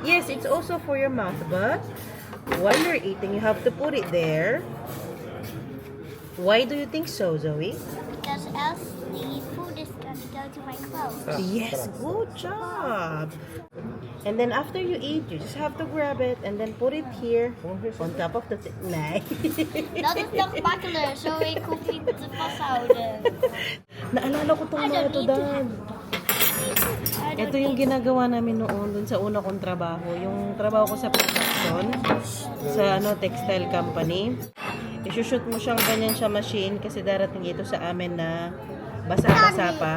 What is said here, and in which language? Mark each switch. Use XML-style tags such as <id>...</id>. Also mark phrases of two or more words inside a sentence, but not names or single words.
<en>Yes, it's also for your mouth, but while you're eating, you have to put it there. Why do you think so, Zoe? Because else the food is gonna go to my clothes. Yes, good job. And then after you eat, you just have to grab it and then put it here on top of the nice.</en> <nl>Dat is nog makkelijker, zo ik hoef niet te vasthouden.</nl> <tl>Naalala ko tong mga to, Dad. Ito yung ginagawa namin noon dun sa una kong trabaho. Yung trabaho ko sa production, sa textile company. I-shoot mo siyang ganyan siya machine kasi darating ito sa amin na basa-basa pa.</tl>